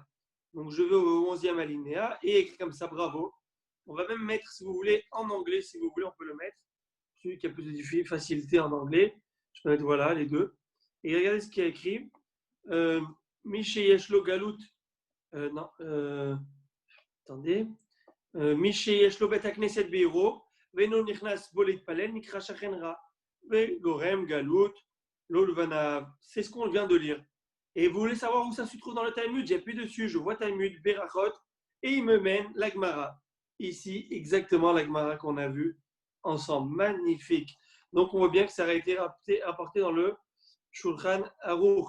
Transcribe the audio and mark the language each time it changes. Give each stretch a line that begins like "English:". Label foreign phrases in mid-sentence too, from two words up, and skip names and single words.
French: Donc, je vais au 11e alinéa et écrit comme ça, bravo. On va même mettre, si vous voulez, en anglais, si vous voulez, on peut le mettre. Celui qui a plus de facilité en anglais, je peux mettre, voilà, les deux. Et regardez ce qu'il y a écrit.
Hebrew: מי שיש לו גלות.
French: Non, attendez.
Hebrew: מי שיש לו בית הכנסת בעירו ואינו נכנס בו להתפלל נקרא שכן רע וגורם גלות לא לבניו.
French: C'est ce qu'on vient de lire. Et vous voulez savoir où ça se trouve dans le Talmud? J'appuie dessus, je vois Talmud, Berachot, et il me mène la Gemara. Ici, exactement la Gemara qu'on a vue ensemble. Magnifique. Donc on voit bien que ça a été rapporté dans le Shulchan Aruch.